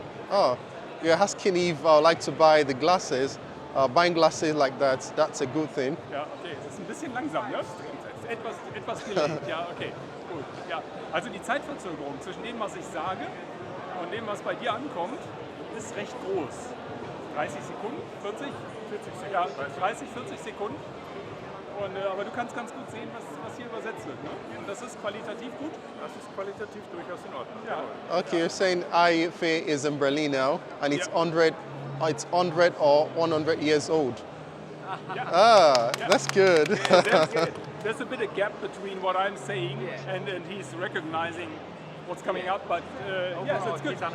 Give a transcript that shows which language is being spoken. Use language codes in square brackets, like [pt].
[en] Oh, you're asking if I would like to buy the glasses. Buying glasses like that's a good thing. [de] Ja, okay, das ist ein bisschen langsam, ne? Etwas delayed, ja, okay, gut. Ja. Also die Zeitverzögerung zwischen dem, was ich sage und dem, was bei dir ankommt, ist recht groß. 30 Sekunden, 40 Sekunden, ja, 30, 40 Sekunden. Und, aber du kannst ganz gut sehen, was hier übersetzt wird. Ne? Und das ist qualitativ gut. Das ist qualitativ durchaus in Ordnung. Ja. [en] Okay, you're saying IFA is in Berlin now, and it's Yeah. 100 or 100 years old. Yeah. Ah, that's good. There's a bit of gap between what I'm saying and he's recognizing what's coming up, but yes, it's good.